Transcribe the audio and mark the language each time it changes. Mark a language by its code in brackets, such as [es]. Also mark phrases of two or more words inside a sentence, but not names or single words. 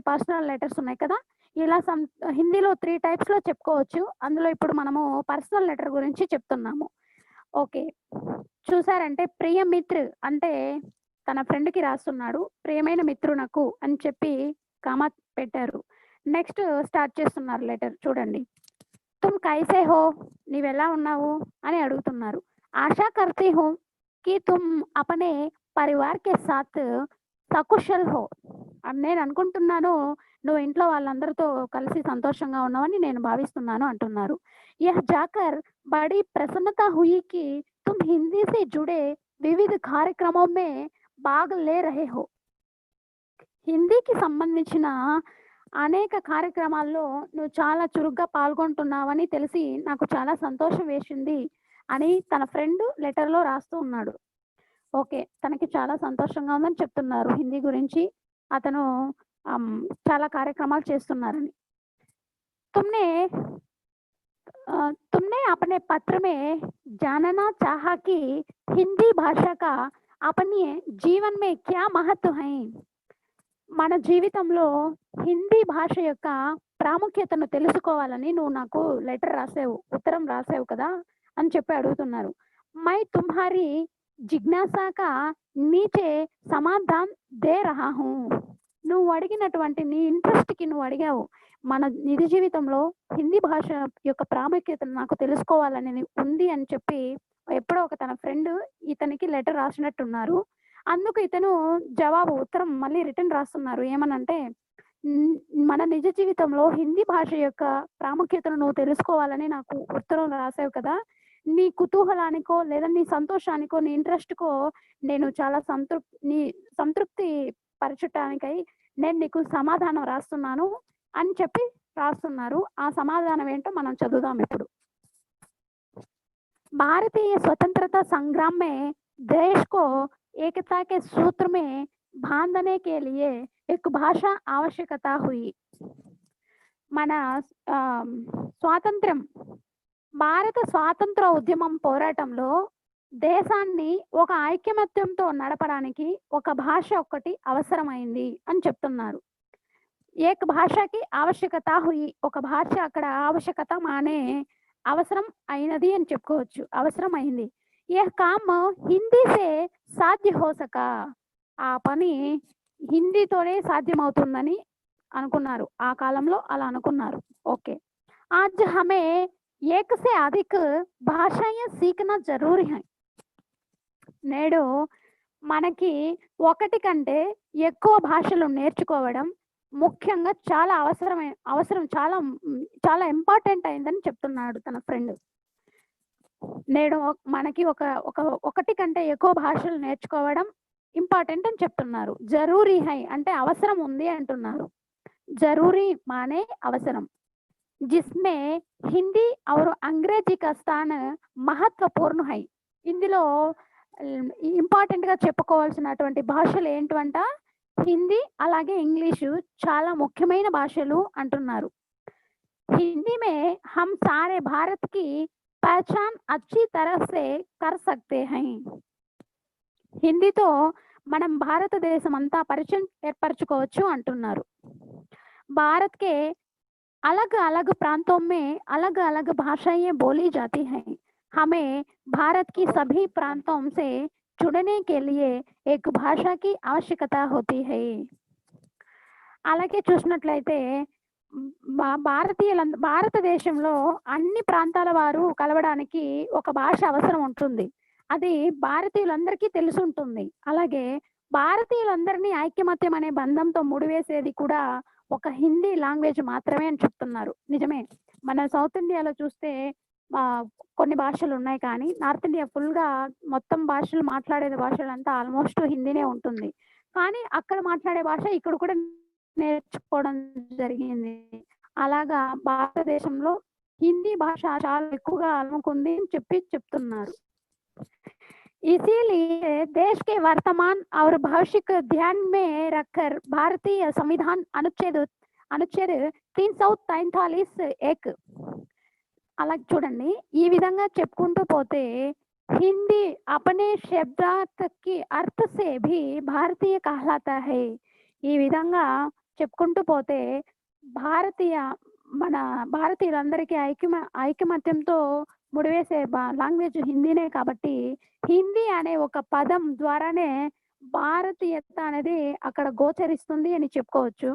[en] personal letters [te] ఉన్నాయి కదా! ఇలా హిందీలో 3 టైప్స్‌లో చెప్పుకోవచ్చు. అందులో ఇప్పుడు మనము [en] personal letter [te] గురించి చెప్తున్నాము. ఓకే. చూసారంటే [hi] प्रिय मित्र [te] అంటే తన ఫ్రెండ్‌కి రాస్తున్నాడు. ప్రియమైన మిత్రునకు అని చెప్పి కామా పెట్టారు. [en] next start [te] చేస్తున్నారు లెటర్ చూడండి. [hi] तुम कैसे हो? [te] నీవెలా ఉన్నావు? అని అడుగుతున్నారు. [hi] आशा करती हूँ कि तुम अपने परिवार के साथ सकुशल हो. [te] నేను అనుకుంటున్నాను నువ్వు ఇంట్లో వాళ్ళందరితో కలిసి సంతోషంగా ఉన్నావని నేను భావిస్తున్నాను అంటున్నారు. [hi] यह जाकर బड़ी प्रसन्नता हुई कि तुम हिंदी से जुड़े विविध कार्यक्रमों में भाग ले रहे हो. [te] హిందీకి సంబంధించిన అనేక కార్యక్రమాల్లో నువ్వు చాలా చురుగ్గా పాల్గొంటున్నావని తెలిసి నాకు చాలా సంతోషం వేసింది అని తన [en] friend letter [te] రాస్తూ ఉన్నాడు. ఓకే. తనకి చాలా సంతోషంగా ఉందని చెప్తున్నారు హిందీ గురించి. అతను చాలా కార్యక్రమాలు చేస్తున్నారని. [hi] तुमने तुमने अपने पत्र में जानना चाहा कि हिंदी भाषा का अपने जीवन में क्या महत्व है? [te] మన జీవితంలో హిందీ భాష యొక్క ప్రాముఖ్యతను తెలుసుకోవాలని నువ్వు నాకు లెటర్ రాసావు. ఉత్తరం రాసావు కదా! అని చెప్పి అడుగుతున్నారు. [hi] मैं तुम्हारी जिज्ञासा का नीचे समाधान दे रहा हूँ. [te] నువ్వు అడిగినటువంటి నీ ఇంట్రెస్ట్‌కి నువ్వు అడిగావు. మన నిజ జీవితంలో హిందీ భాష యొక్క ప్రాముఖ్యతను నాకు తెలుసుకోవాలని ఉంది అని చెప్పి ఎప్పుడో ఒక తన ఫ్రెండ్ ఇతనికి లెటర్ రాసినట్టున్నారు. అందుకు ఇతను జవాబు ఉత్తరం మళ్ళీ రిటర్న్ రాస్తున్నారు. ఏమనంటే మన నిజ జీవితంలో హిందీ భాష యొక్క ప్రాముఖ్యతను నువ్వు తెలుసుకోవాలని నాకు ఉత్తరం రాసావు కదా! నీ కుతూహలానికో లేదా నీ సంతోషానికో, నీ ఇంట్రెస్ట్‌కో నేను చాలా సంతృప్తి పరచటానికై నేను నీకు సమాధానం రాస్తున్నాను అని చెప్పి రాస్తున్నారు. ఆ సమాధానం ఏంటో మనం చదువుదాం ఇప్పుడు. [hi] भारतीय स्वतंत्रता संग्राम में देश को एकता के सूत्र में बांधने के लिए एक भाषा आवश्यकता हुई. [te] మన స్వాతంత్ర్యం భారత స్వాతంత్ర ఉద్యమం పోరాటంలో దేశాన్ని ఒక ఐకమత్యంతో నడపడానికి ఒక భాష ఒక్కటి అవసరమైంది అని చెప్తున్నారు. [hi] एक भाषा की आवश्यकता हुई. [te] ఒక భాష అక్కడ [hi] आवश्यकता माने [te] అవసరం అయినది అని చెప్పుకోవచ్చు. అవసరం అయింది. [hi] ये काम हिंदी से साध्य हो सका. [te] ఆ పని హిందీతోనే సాధ్యమవుతుందని అనుకున్నారు. ఆ కాలంలో అలా అనుకున్నారు. ఓకే. [hi] आज हमें एक से अधिक भाषाएँ सीखना ज़रूरी है. [te] నేడు మనకి ఒకటి కంటే ఎక్కువ భాషలు నేర్చుకోవడం ముఖ్యంగా చాలా అవసరం చాలా ఇంపార్టెంట్ అయిందని చెప్తున్నాడు తన ఫ్రెండ్. నేడు మనకి ఒకటి కంటే ఎక్కువ భాషలు నేర్చుకోవడం ఇంపార్టెంట్ అని చెప్తున్నారు. [hi] ज़रूरी है [te] అంటే అవసరం ఉంది అంటున్నారు. [hi] ज़रूरी माने [te] అవసరం. [hi] जिसमें हिंदी और अंग्रेजी का स्थान महत्वपूर्ण है. [te] ఇందులో ఇంపార్టెంట్‌గా చెప్పుకోవాల్సినటువంటి భాషలు ఏంటివంట? హిందీ, అలాగే ఇంగ్లీషు చాలా ముఖ్యమైన భాషలు అంటున్నారు. [hi] हिंदी में हम सारे भारत की पहचान अच्छी तरह से कर सकते हैं. హిందీతో మనం భారతదేశమంతా పరిచయం ఏర్పరచుకోవచ్చు అంటున్నారు. भारत के अलग-अलग प्रांतों में अलग-अलग भाषाएं बोली जाती हैं. हमें भारत की सभी प्रांतों से जुड़ने के लिए एक भाषा की आवश्यकता होती है. [te] అలాగే చూసినట్లయితే భారతదేశంలో అన్ని ప్రాంతాల వారు కలవడానికి ఒక భాష అవసరం ఉంటుంది. అది భారతీయులందరికీ తెలిసుంటుంది. అలాగే భారతీయులందరినీ ఐకమత్యం అనే బంధంతో ముడివేసేది కూడా ఒక హిందీ లాంగ్వేజ్ మాత్రమే అని చెప్తున్నారు. నిజమే. మన సౌత్ ఇండియాలో చూస్తే కొన్ని భాషలు ఉన్నాయి, కానీ నార్త్ ఇండియా ఫుల్‌గా మొత్తం భాషలు మాట్లాడే భాషలంతా ఆల్మోస్ట్ హిందీనే ఉంటుంది. కానీ అక్కడ మాట్లాడే భాష ఇక్కడ కూడా నేర్చుకోవడం జరిగింది. అలాగా భారతదేశంలో హిందీ భాష చాలా ఎక్కువగా అలుముకుంది అని చెప్తున్నారు. [hi] इसीलिए देश के वर्तमान और भविष्य को ध्यान में रखकर भारतीय संविधान अनुच्छेद 343 [te] అలా చూడండి. ఈ విధంగా చెప్పుకుంటూ పోతే [hi] హిందీ अपने शब्दार्थ की अर्थ से भी भारतीय कहलाता है. [te] ఈ విధంగా చెప్పుకుంటూ పోతే మన భారతీయులందరికీ ఐకమత్యంతో ముడివేసే లాంగ్వేజ్ హిందీనే కాబట్టి హిందీ అనే ఒక పదం ద్వారానే భారతీయత అనేది అక్కడ గోచరిస్తుంది అని చెప్పుకోవచ్చు.